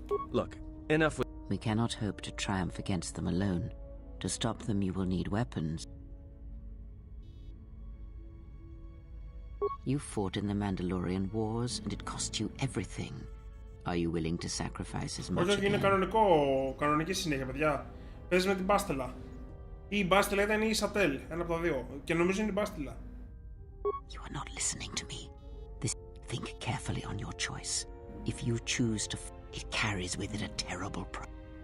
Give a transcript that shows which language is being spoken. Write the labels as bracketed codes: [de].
[en] Look, Enough with... We cannot hope to triumph against them alone. To stop them, you will need weapons. You fought in the Mandalorian Wars, and it cost you everything. Are you willing to sacrifice as much [el] Όχι, είναι [en] again? [el] κανονική συνέχεια, παιδιά. Παίζει με την Μπάστελα. Ή η Μπάστελα ήταν ή η Σατέλ, ένα από τα δύο. Και νομίζω είναι η Μπάστελα. [en] You are not listening to me. Think carefully on your choice. If you choose to, it carries with it a terrible price.